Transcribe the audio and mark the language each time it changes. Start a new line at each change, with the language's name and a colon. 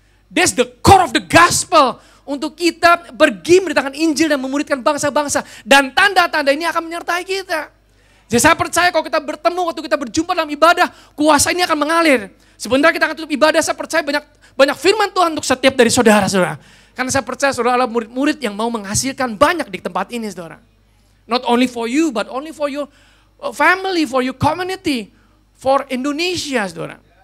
English: That's the core of the gospel.
Indonesian: Untuk kita pergi memberitakan Injil dan memuridkan bangsa-bangsa. Dan tanda-tanda ini akan menyertai kita. Jadi saya percaya kalau kita bertemu, waktu kita berjumpa dalam ibadah, kuasa ini akan mengalir. Sebentar kita akan tutup ibadah, saya percaya banyak firman Tuhan untuk setiap dari saudara-saudara. Karena saya percaya saudara adalah murid-murid yang mau menghasilkan banyak di tempat ini saudara.
English: Not only for you, but only for your family, for your community, for Indonesia saudara.